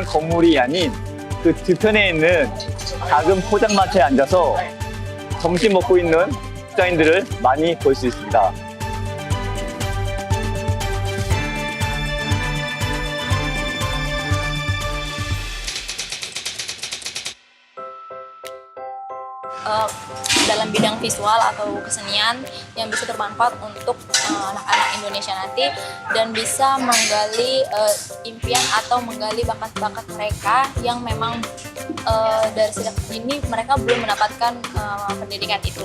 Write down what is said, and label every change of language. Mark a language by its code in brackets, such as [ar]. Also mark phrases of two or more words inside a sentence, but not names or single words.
[ko] 건물이 아닌 그 뒤편에 있는 작은 포장마차에 앉아서 점심 먹고 있는 직장인들을 많이 볼 수 있습니다. [id] Dalam bidang visual atau kesenian yang bisa bermanfaat untuk anak-anak Indonesia nanti dan bisa menggali impian atau menggali bakat-bakat mereka yang memang dari sejak dini mereka belum mendapatkan pendidikan itu.